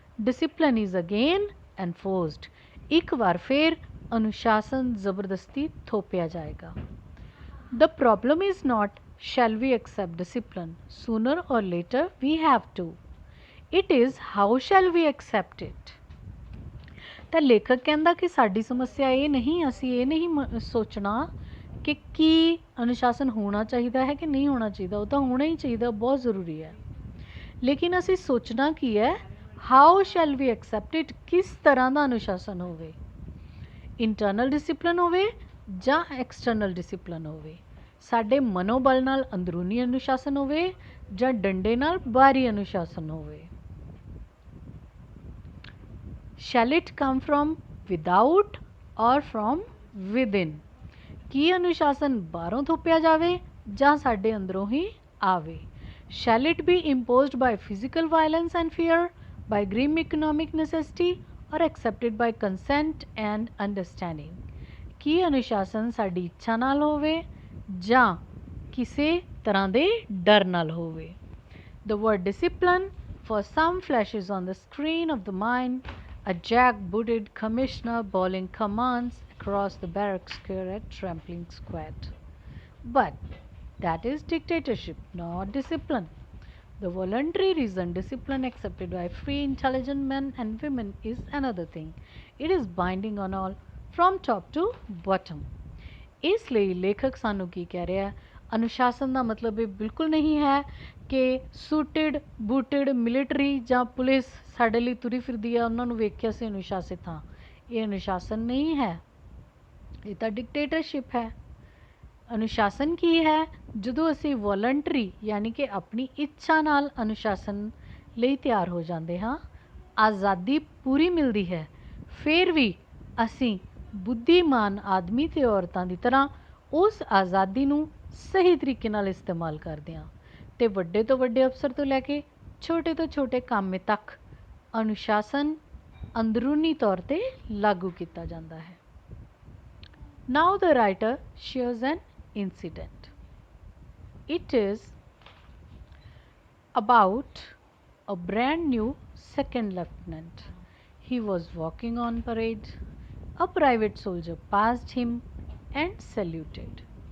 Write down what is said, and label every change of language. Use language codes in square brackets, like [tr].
[en] Discipline is again enforced. [pa] ਇੱਕ ਵਾਰ ਫਿਰ ਅਨੁਸ਼ਾਸਨ ਜ਼ਬਰਦਸਤੀ ਥੋਪਿਆ ਜਾਏਗਾ। [en] The problem is not shall we accept discipline? Sooner or later we have to. It is how shall we accept it? [pa] ਤਾਂ ਲੇਖਕ ਕਹਿੰਦਾ ਕਿ ਸਾਡੀ ਸਮੱਸਿਆ ਇਹ ਨਹੀਂ, ਅਸੀਂ ਇਹ ਨਹੀਂ ਸੋਚਣਾ ਕਿ ਕੀ ਅਨੁਸ਼ਾਸਨ ਹੋਣਾ ਚਾਹੀਦਾ ਹੈ ਕਿ ਨਹੀਂ ਹੋਣਾ ਚਾਹੀਦਾ, ਉਹ ਤਾਂ ਹੋਣਾ ਹੀ ਚਾਹੀਦਾ, ਬਹੁਤ ਜ਼ਰੂਰੀ ਹੈ। ਲੇਕਿਨ ਅਸੀਂ ਸੋਚਣਾ ਕੀ ਹੈ? [en] how shall we accept it, [pa] ਕਿਸ ਤਰ੍ਹਾਂ ਦਾ ਅਨੁਸ਼ਾਸਨ ਹੋਵੇ? ਇੰਟਰਨਲ ਡਿਸਿਪਲਿਨ ਹੋਵੇ ਜਾਂ ਐਕਸਟਰਨਲ ਡਿਸਿਪਲਿਨ ਹੋਵੇ? ਸਾਡੇ ਮਨੋਬਲ ਨਾਲ ਅੰਦਰੂਨੀ ਅਨੁਸ਼ਾਸਨ ਹੋਵੇ ਜਾਂ ਡੰਡੇ ਨਾਲ ਬਾਹਰੀ ਅਨੁਸ਼ਾਸਨ ਹੋਵੇ? [en] Shall it come from without or from within? [pa] ਕੀ ਅਨੁਸ਼ਾਸਨ ਬਾਹਰੋਂ ਥੋਪਿਆ ਜਾਵੇ ਜਾਂ ਸਾਡੇ ਅੰਦਰੋਂ ਹੀ ਆਵੇ? [en] Shall it be imposed by physical violence and fear, by grim economic necessity, or accepted by consent and understanding। ਕੀ ਅਨੁਸ਼ਾਸਨ ਸਾਡੀ ਇੱਛਾ ਨਾਲ ਹੋਵੇ ਜਾਂ ਕਿਸੇ ਤਰ੍ਹਾਂ ਦੇ ਡਰ ਨਾਲ ਹੋਵੇ। The word discipline for some flashes on the screen of the mind, a jack-booted commissioner bawling commands across the barrack square at trampling squad. But that is dictatorship, not discipline. The voluntary reason discipline accepted by free, intelligent men and women is another thing. It is binding on all, from top to bottom। [pa] ਇਸ ਲਈ ਲੇਖਕ ਸਾਨੂੰ ਕੀ ਕਹਿ ਰਿਹਾ ਹੈ, ਅਨੁਸ਼ਾਸਨ ਦਾ ਮਤਲਬ ਇਹ ਬਿਲਕੁਲ ਨਹੀਂ ਹੈ ਕਿ ਸੂਟਡ ਬੂਟਡ ਮਿਲਟਰੀ ਜਾਂ ਪੁਲਿਸ ਸਾਡੇ ਲਈ ਤੁਰੀ ਫਿਰਦੀ ਹੈ, ਉਹਨਾਂ ਨੂੰ ਵੇਖ ਕੇ ਅਸੀਂ ਅਨੁਸ਼ਾਸਿਤ ਹਾਂ। ਇਹ ਅਨੁਸ਼ਾਸਨ ਨਹੀਂ ਹੈ, ਇਹ ਤਾਂ ਡਿਕਟੇਟਰਸ਼ਿਪ ਹੈ। ਅਨੁਸ਼ਾਸਨ ਕੀ ਹੈ, ਜਦੋਂ ਅਸੀਂ ਵੋਲੰਟਰੀ ਯਾਨੀ ਕਿ ਆਪਣੀ ਇੱਛਾ ਨਾਲ ਅਨੁਸ਼ਾਸਨ ਲਈ ਤਿਆਰ ਹੋ ਜਾਂਦੇ ਹਾਂ, ਆਜ਼ਾਦੀ ਪੂਰੀ ਮਿਲਦੀ ਹੈ, ਫਿਰ ਵੀ ਅਸੀਂ ਬੁੱਧੀਮਾਨ ਆਦਮੀ ਤੇ ਔਰਤਾਂ ਦੀ ਤਰ੍ਹਾਂ ਉਸ ਆਜ਼ਾਦੀ ਨੂੰ ਸਹੀ ਤਰੀਕੇ ਨਾਲ ਇਸਤੇਮਾਲ ਕਰਦੇ ਹਾਂ ਤੇ ਵੱਡੇ ਤੋਂ ਵੱਡੇ ਅਫਸਰ ਤੋਂ ਲੈ ਕੇ ਛੋਟੇ ਤੋਂ ਛੋਟੇ ਕਾਮੇ ਤੱਕ ਅਨੁਸ਼ਾਸਨ ਅੰਦਰੂਨੀ ਤੌਰ ਤੇ ਲਾਗੂ ਕੀਤਾ ਜਾਂਦਾ ਹੈ। [en] Now the writer shares an incident. It is about a brand new second lieutenant. He was walking on parade. A private soldier passed him and saluted.